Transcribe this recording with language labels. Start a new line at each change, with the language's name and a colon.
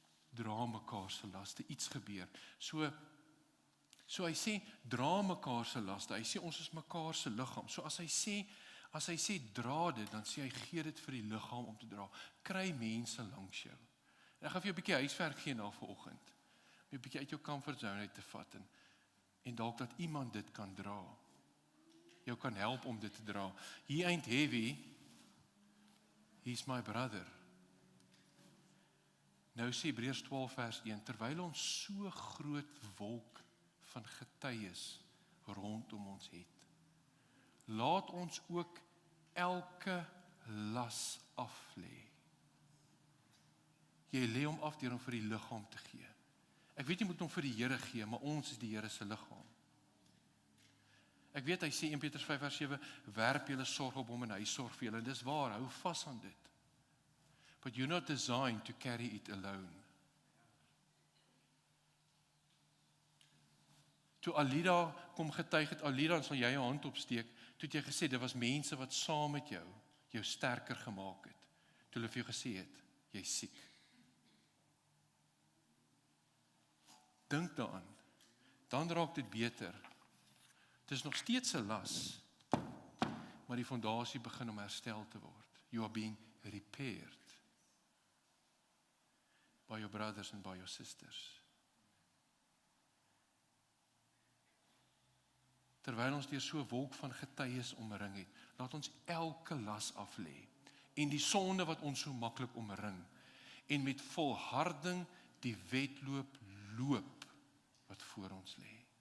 Afrikaans: Dra mekaar se laste, iets gebeur. So hy sê, dra mekaar se laste. Hy sê, ons is mekaar se liggaam. So as hy sê, dra dit, dan sê hy, gee dit vir die liggaam om te dra. Kry mense langs jou. En ek gaan vir jou 'n bietjie huiswerk gee na vanoggend. Om jou 'n bietjie uit jou comfort zone uit te vat en dalk dat iemand dit kan dra. Jou kan help om dit te dra.
English: He ain't heavy. He's my brother.
Afrikaans: Nou sê Hebreërs 12 vers 1, terwyl ons so groot wolk van getuies rondom ons het, laat ons ook elke las af lê. Jy lê hom af deur hom vir die liggaam te gee. Ek weet jy moet hom vir die Here gee, maar ons is die Here se liggaam. Ek weet hy sê 1 Petrus 5 vers 7, werp julle sorg op hom en hy sorg vir julle. Dis waar, hou vas aan dit.
English: But you're not designed to carry it alone.
Afrikaans: Toe Alida kom getuig het, Alida, sal jy jou hand opsteek, toe het jy gesê, dit was mense wat saam met jou sterker gemaak het. Toe hulle vir jou gesê het, jy is siek. Dink daaraan, dan raak dit beter. Het is nog steeds 'n las, maar die fondasie begin om herstel te word.
English: You are being repaired by your brothers and by your sisters.
Afrikaans: Terwyl ons deur so 'n wolk van getuies omring het, laat ons elke las af lê en die sonde wat ons so maklik omring en met volharding die wedloop loop wat voor ons lê.